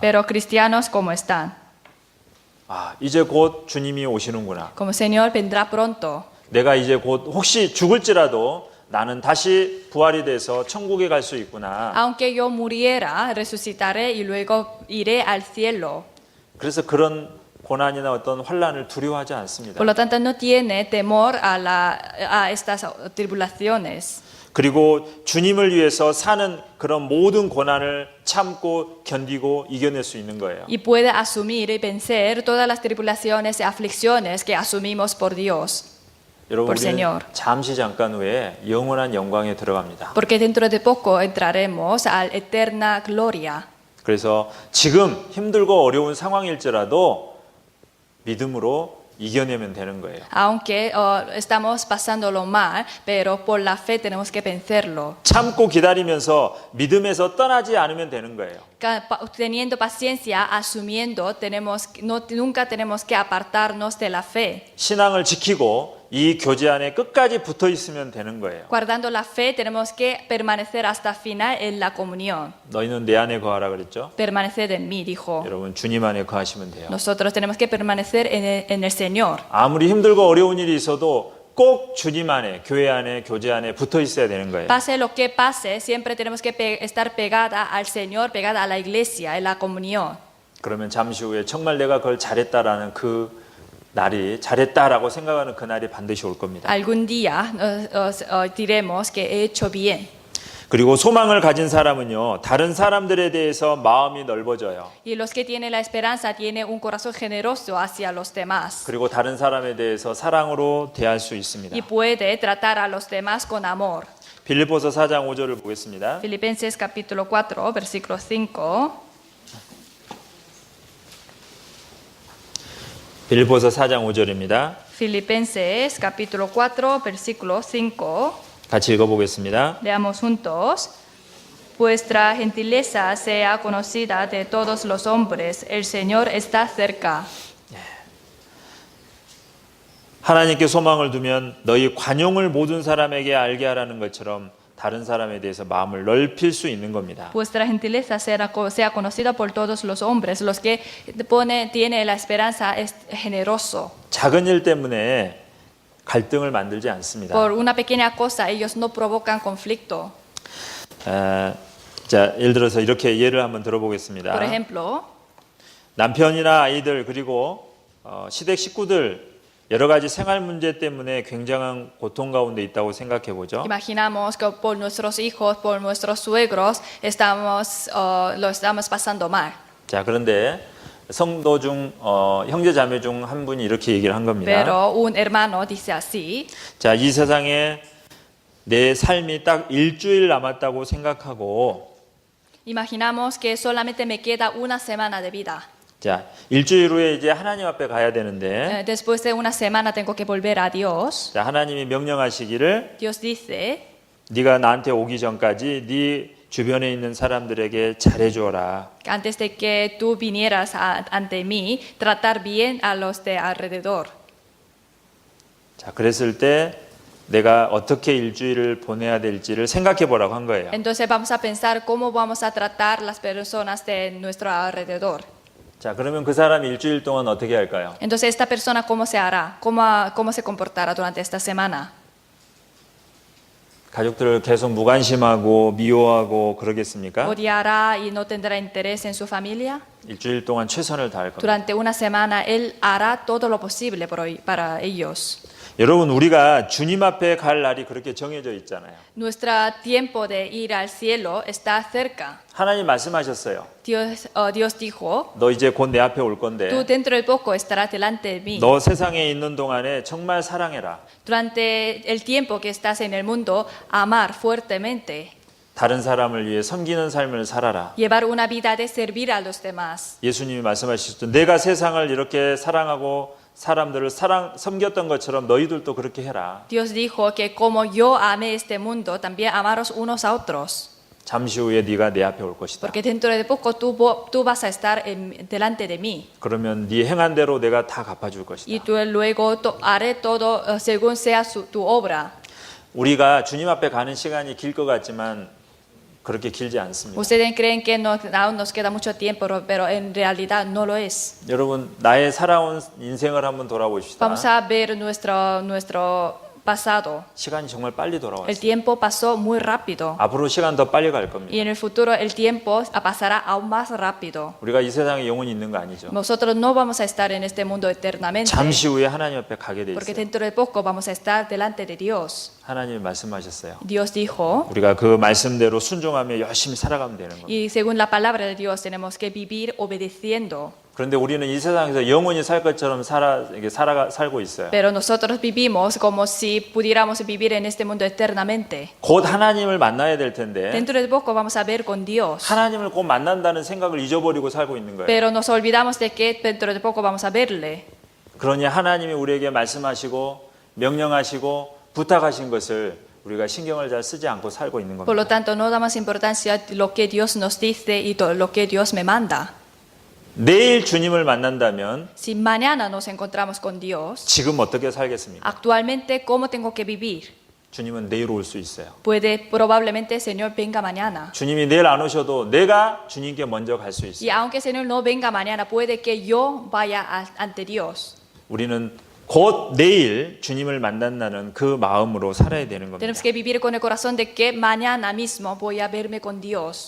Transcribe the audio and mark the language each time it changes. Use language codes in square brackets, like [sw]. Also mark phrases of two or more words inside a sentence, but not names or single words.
[es] Pero cristianos, ¿cómo están? [ko] 아, 이제 곧 주님이 오시는구나. [es] Como el Señor vendrá pronto. [ko] 내가 이제 곧 혹시 죽을지라도 나는 다시 부활이 돼서 천국에 갈 수 있구나. [es] Aunque yo muriera, resucitaré y luego iré al cielo. [ko] 그래서 그런 고난이나 어떤 환란을 두려워하지 않습니다. [es] Por lo tanto, no tiene temor a estas tribulaciones. [ko] 그리고 주님을 위해서 사는 그런 모든 고난을 참고 견디고 이겨낼 수 있는 거예요. [es] Y puede asumir y vencer todas las tribulaciones y aflicciones que asumimos por Dios. [ko] 여러분, [es] por [ko] 우리는 [es] Señor. [ko] 잠시 잠깐 후에 영원한 영광에 들어갑니다. [es] Porque dentro de poco entraremos a la eterna gloria. [ko] 그래서 지금 힘들고 어려운 상황일지라도 믿음으로 이겨내면 되는 거예요. [es] Aunque estamos pasándolo mal, pero por la fe tenemos que vencerlo. [ko] 참고 기다리면서 믿음에서 떠나지 않으면 되는 거예요. [es] Teniendo paciencia, asumiendo, nunca tenemos que apartarnos de la fe. [ko] 신앙을 지키고 이 교제 안에 끝까지 붙어 있으면 되는 거예요. [es] Guardando la fe, tenemos que permanecer hasta el final en la comunión. [ko] 너희는 내 안에 거하라 그랬죠? [es] Permaneced en mí, dijo. [ko] 여러분 주님 안에 거하시면 돼요. [es] Nosotros tenemos que permanecer en el Señor. [ko] 아무리 힘들고 어려운 일이 있어도 꼭 주님 안에, 교회 안에, 교제 안에 붙어 있어야 되는 거예요. [es] Pase lo que pase, siempre tenemos que estar pegada al Señor, pegada a la iglesia, en la comunión. [ko] 그러면 잠시 후에 정말 내가 그걸 잘했다라는 그 날이 잘했다라고 생각하는 그 날이 반드시 올 겁니다. [es] Algún día diremos que he hecho bien. [ko] 그리고 소망을 가진 사람은요, 다른 사람들에 대해서 마음이 넓어져요. [es] Y los que tienen la esperanza tienen un corazón generoso hacia los demás. [ko] 그리고 다른 사람에 대해서 사랑으로 대할 수 있습니다. [es] Y puede tratar a los demás con amor. [ko] 빌립보서 4장 5절을 보겠습니다. [es] Filipenses capítulo 4, versículo 5. [ko] 빌립보서 4장 5절입니다. [es] Filipenses capítulo 4, versículo 5. [ko] 같이 읽어보겠습니다. [es] Leamos juntos. Vuestra gentileza sea conocida de todos los hombres. El Señor está cerca. [ko] 하나님께 소망을 두면 너희 관용을 모든 사람에게 알게 하라는 것처럼 다른 사람에 대해서 마음을 넓힐 수 있는 겁니다. [es] Vuestra gentileza sea conocida por todos los hombres. Los que tiene la esperanza es generoso. [ko] 작은 일 때문에 갈등을 만들지 않습니다. [es] Por una pequeña cosa ellos no provocan conflicto. [ko] 자, 예를 들어서 이렇게 예를 한번 들어보겠습니다. [es] Por ejemplo, [ko] 남편이나 아이들 그리고 시댁 식구들 여러 가지 생활 문제 때문에 굉장한 고통 가운데 있다고 생각해 보죠. [es] imaginamos que por nuestros hijos, por nuestros suegros, lo estamos pasando mal. [ko] 자, 그런데 성도 중 형제 자매 중 한 분이 이렇게 얘기를 한 겁니다. [es] Pero un hermano dice así: [ko] 자, 이 세상에 내 삶이 딱 일주일 남았다고 생각하고 [es] imaginamos que solamente me queda una semana de vida. [ko] 자, 일주일 후에 이제 하나님 앞에 가야 되는데 [es] Después de una semana tengo que volver a Dios. [ko] 자, 하나님이 명령하시기를 [es] Dios dice: [ko] 네가 나한테 오기 전까지 네 주변에 있는 사람들에게 잘해 주어라. [es] antes de que tú vinieras ante mí, tratar bien a los de alrededor. [ko] 자, 그랬을 때 내가 어떻게 일주일을 보내야 될지를 생각해 보라고 한 거예요. [es] Entonces vamos a pensar cómo vamos a tratar las personas de nuestro alrededor. [ko] 자, 그러면 그 사람이 일주일 동안 어떻게 할까요? [es] Entonces esta persona cómo se hará, cómo se comportará durante esta semana. [ko] 가족들을 계속 무관심하고 미워하고 그러겠습니까? [es] ¿Odiará y no tendrá interés en su familia? [ko] 일주일 동안 최선을 다할 겁니다. [es] Durante una semana él hará todo lo posible para ellos. [ko] 여러분, 우리가 주님 앞에 갈 날이 그렇게 정해져 있잖아요. [es] Nuestro tiempo de ir al cielo está cerca. [ko] 하나님 말씀하셨어요. [es] Dios dijo: [ko] 너 이제 곧 내 앞에 올 [es] tú [ko] 건데 [es] dentro de poco estarás delante de mí. [ko] 너 세상에 있는 동안에 정말 사랑해라. [es] Durante el tiempo que estás en el mundo, amar fuertemente. [ko] 다른 사람을 위해 섬기는 삶을 살아라. [es] Llevar una vida de servir a los demás. [ko] 예수님이 말씀하셨죠. 내가 세상을 이렇게 사랑하고 사람들을 섬겼던 것처럼 너희들도 그렇게 해라. [es] Dios dijo que como yo amé este mundo, también amaros unos a otros. [ko] 잠시 후에 네가 내 앞에 올 것이다. [es] Porque dentro de poco tú vas a estar delante de mí. [ko] 그러면 네 행한 대로 내가 다 갚아줄 것이다. [es] Y tú luego haré todo según sea tu obra. [ko] 우리가 주님 앞에 가는 시간이 길 것 같지만 그렇게 길지 않습니다. [es] Ustedes creen que aún nos queda mucho tiempo, pero en realidad no lo es. [ko] 여러분, 나의 살아온 인생을 한번 돌아보십시다. [es] Vamos a ver nuestro pasado. [ko] 시간이 정말 빨리 [es] El [ko] 돌아왔어요. [es] tiempo pasó muy rápido. [ko] 앞으로 시간 더 빨리 갈 [es] Y [ko] 겁니다. [es] en el futuro el tiempo pasará aún más rápido. [ko] 우리가 이 세상에 영원히 있는 거 아니죠. [es] Nosotros no vamos a estar en este mundo eternamente. [ko] 잠시 후에 하나님 앞에 가게 돼 [es] Porque [ko] 있어요. [es] dentro de poco vamos a estar delante de Dios. [ko] 하나님이 말씀하셨어요. [es] Dios dijo, [ko] 우리가 그 말씀대로 순종하며 열심히 살아가면 되는 겁니다. [es] y según la palabra de Dios tenemos que vivir obedeciendo. [ko] 그런데 우리는 이 세상에서 영원히 살 것처럼 살고 있어요. [es] Pero nosotros vivimos como si pudiéramos vivir en este mundo eternamente. [ko] 곧 하나님을 만나야 될 텐데 [es] Dentro de poco vamos a ver con Dios. [ko] 하나님을 곧 만난다는 생각을 잊어버리고 살고 있는 거예요. [es] Pero nos olvidamos de que dentro de poco vamos a verle. [ko] 그러니 하나님이 우리에게 말씀하시고 명령하시고 부탁하신 것을 우리가 신경을 잘 쓰지 않고 살고 있는 [es] Por lo [ko] 겁니다. [es] tanto, no damos importancia a lo que Dios nos dice y todo lo que Dios me manda. [ko] 내일 주님을 만난다면 [es] Si mañana nos encontramos con Dios, [ko] 지금 어떻게 살겠습니까? [es] actualmente, ¿cómo tengo que vivir? [ko] 주님은 내일 올 수 있어요. [es] Probablemente el Señor venga mañana. [ko] 주님이 내일 안 오셔도 내가 주님께 먼저 갈 수 [es] Y [ko] 있어요. [es] aunque el Señor no venga mañana, puede que yo vaya ante Dios. [ko] 우리는 곧 내일 주님을 만난다는 그 마음으로 살아야 되는 겁니다. [es] Tenemos que vivir con el corazón de que mañana mismo voy a verme con Dios.